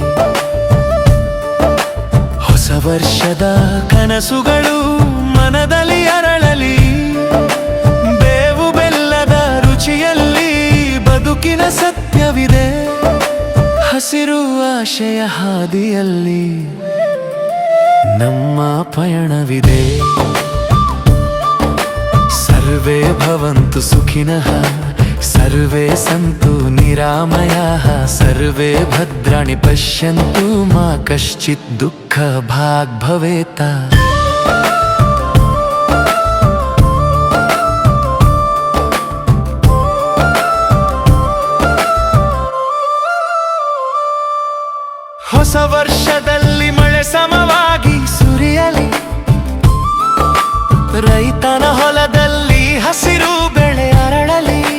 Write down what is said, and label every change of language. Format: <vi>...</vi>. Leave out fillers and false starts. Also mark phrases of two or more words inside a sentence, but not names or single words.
<kn>ಹೊಸ ವರ್ಷದ ಕನಸುಗಳು ಮನದಲ್ಲಿ ಅರಳಲಿ. ಬೇವು ಬೆಲ್ಲದ ರುಚಿಯಲ್ಲಿ ಬದುಕಿನ ಸತ್ಯವಿದೆ, ಹಸಿರು ಆಶಯ ಹಾದಿಯಲ್ಲಿ ನಮ್ಮ ಪಯಣವಿದೆ.</kn> <sa>ಸರ್ವೇ ಭವಂತು ಸುಖಿನಃ, ಸರ್ವೇ ಸಂತು ನಿರಾಮಯಾಃ, ಸರ್ವೇ ಭದ್ರಾಣಿ ಪಶ್ಯಂತು ಮಾ ಕಶ್ಚಿತ್ ದುಃಖ ಭಾಗ್ ಭವೇತ.</sa> <kn>ಹೊಸ ವರ್ಷದಲ್ಲಿ ಮಳೆ ಸಮವಾಗಿ ಸುರಿಯಲಿ, ರೈತನ ಹೊಲದಲ್ಲಿ ಹಸಿರು ಬೆಳೆ ಅರಳಲಿ.</kn>